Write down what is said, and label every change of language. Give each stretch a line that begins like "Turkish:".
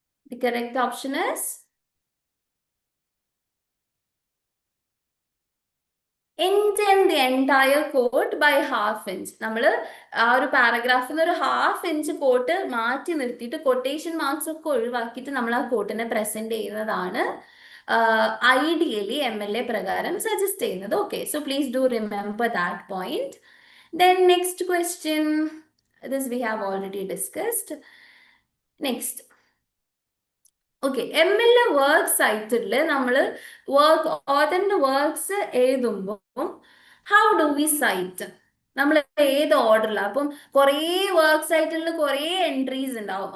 English: The correct option is indent the entire quote by half inch.
Malayalam: നമ്മൾ ആ ഒരു പാരഗ്രാഫിൽ നിന്ന് ഒരു ഹാഫ് ഇഞ്ച് കോട്ട് മാറ്റി നിർത്തിയിട്ട് കൊട്ടേഷൻ മാർക്സ് ഒക്കെ ഒഴിവാക്കിയിട്ട് നമ്മൾ ആ കോട്ടിനെ പ്രസന്റ് ചെയ്യുന്നതാണ് ഐഡിയലി MLA പ്രകാരം സജസ്റ്റ് ചെയ്യുന്നത്.
English: Okay, so please do remember that point. Then next question, this we have already discussed.
Malayalam: Next, okay, MLA work സൈറ്റിൽ നമ്മൾ ഓതറിന്റെ വർക്ക്സ് എഴുതുമ്പോൾ
English: How do we cite?
Malayalam: നമ്മൾ ഏത് ഓർഡറിലാണ്? അപ്പം കുറേ വർക്ക് സൈറ്റിൽ കുറേ എൻട്രീസ് ഉണ്ടാവും.